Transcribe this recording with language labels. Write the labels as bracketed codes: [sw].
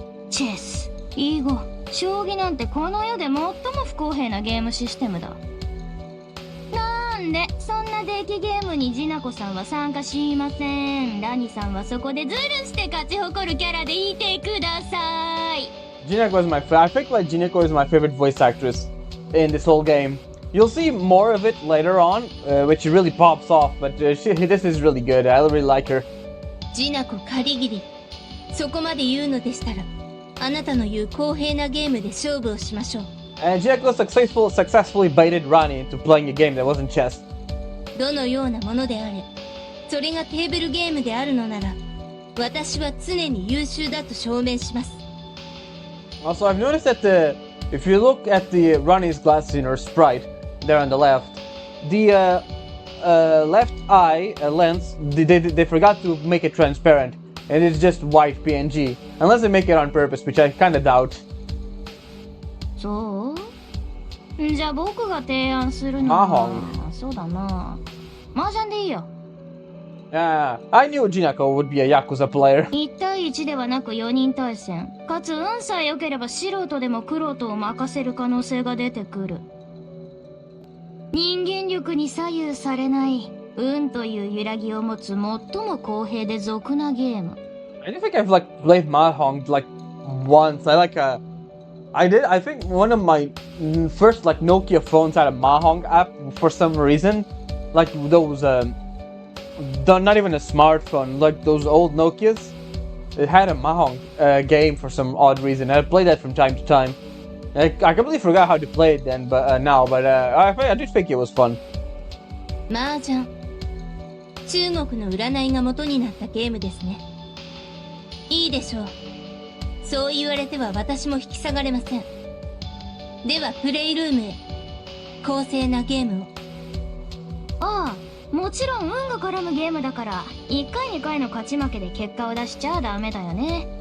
[ja] チェス、囲碁、将棋なんてこの世で最も不公平なゲームシステムだ。なんでそんなデッキゲームにジナコさんは参加しません。ラニさんはそこでズルして勝ち誇るキャラでいてください。 [en] Jinako is I think like Jinako is my favorite voice actress in this whole game. You'll see more of it later on, which really pops off, but this is really good. I really like her. [ja] ジナコカリギリ、そこまで言うのでしたら、あなたの言う公平なゲームで勝負をしましょう。 [en] And Jinako successfully baited Rani into playing a game that wasn't chess. [ja] どのようなものであれ、それがテーブルゲームであるのなら、私は常に優秀だと証明します。 [en] Also, I've noticed that if you look at the Rani's glasses in her sprite, there on the left, the left eye lens, they forgot to make it transparent, and it's just white PNG. Unless they make it on purpose, which I kind of doubt. [ja] そう？じゃあ僕が提案するのは、そうだな。麻雀でいいよ。 [en] Yeah, I knew Jinako would be a Yakuza player. [ja] 1対1ではなく4人対戦。かつ運さえ良ければ素人でも玄人を任せる可能性が出てくる。人間力に左右されない運という揺らぎを持つ最も公平で俗なゲーム。 [en] I don't think I've like played Mahjong like once. I did. I think one of my first like Nokia phones had a Mahjong app for some reason, like those not even a smartphone, like those old Nokias. It had a Mahjong game for some odd reason. I played that from time to time. I completely forgot how to play it then, but I did think it was fun. [ja] 麻雀。中国の占いが元になったゲームですね。いいでしょう。そう言われては私も引き下がれません。ではプレイルームへ。公正なゲームを。ああ、もちろん運が絡むゲームだから、1回2回の勝ち負けで結果を出しちゃダメだよね。